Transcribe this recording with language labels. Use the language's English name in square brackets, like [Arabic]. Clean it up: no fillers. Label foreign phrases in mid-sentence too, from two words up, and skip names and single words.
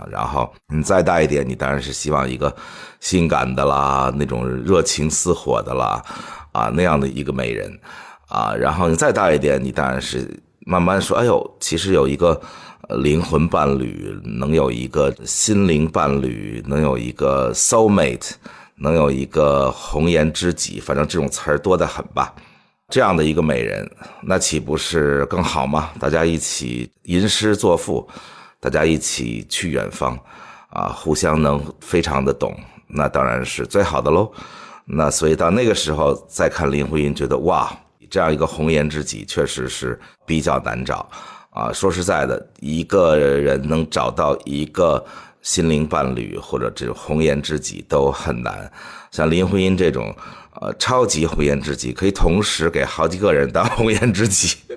[Chinese] 然後你再大一點，你當然是希望一個性感的啦，那種熱情似火的啦那樣的一個美人然後你再大一點，你當然是慢慢說，哎呦，其實有一個靈魂伴侶，能有一個心靈伴侶，能有一個 soulmate， 能有一個紅顏知己，反正這種詞兒多得很吧。這樣的一個美人，那豈不是更好嗎？大家一起吟詩作賦，大家一起去遠方互相能非常的懂，那當然是最好的嘍。那所以到那個時候再看林徽因，覺得哇，這樣一個紅顏知己確實是比較難找說實在的，一個人能找到一個心靈伴侶或者这種红顏知己都很難。像林徽因這種超級紅顏知己，可以同時給好幾個人當紅顏知己。